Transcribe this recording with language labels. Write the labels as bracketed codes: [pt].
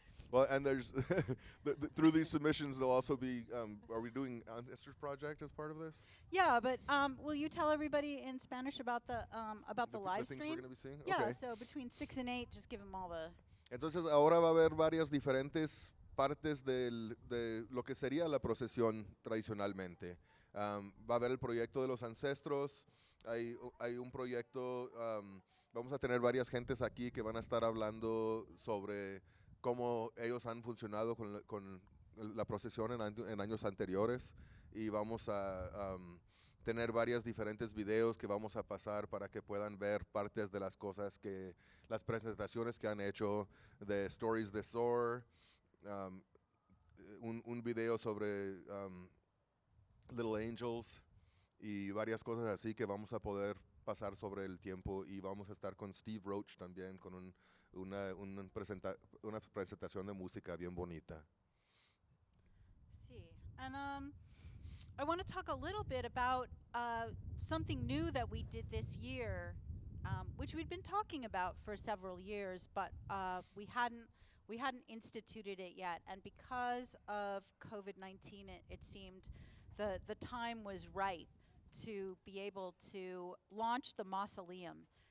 [en] Well, and there's through these submissions, there'll also be. Are we doing Esther's project as part of this? Yeah, but will you tell everybody in Spanish about the live things stream? we're going to be seeing. Yeah. Okay. So between 6 and 8, just give them all the. [es] Entonces ahora va a haber varias diferentes partes de lo que sería la procesión tradicionalmente. Va a haber el proyecto de los ancestros, hay un proyecto, vamos a tener varias gentes aquí que van a estar hablando sobre cómo ellos han funcionado con la procesión en años anteriores, y vamos a tener varias diferentes videos que vamos a pasar para que puedan ver partes de las cosas las presentaciones que han hecho de Stories de Soar, un video sobre Little Angels y varias cosas así que vamos a poder pasar sobre el tiempo, y vamos a estar con Steve Roach también con una presentación de música bien bonita. Sí. [en] And I want to talk a little bit about something new that we did this year, which we'd been talking about for several years, but we hadn't instituted it yet. And because of COVID-19, it seemed the time was right to be able to launch the mausoleum.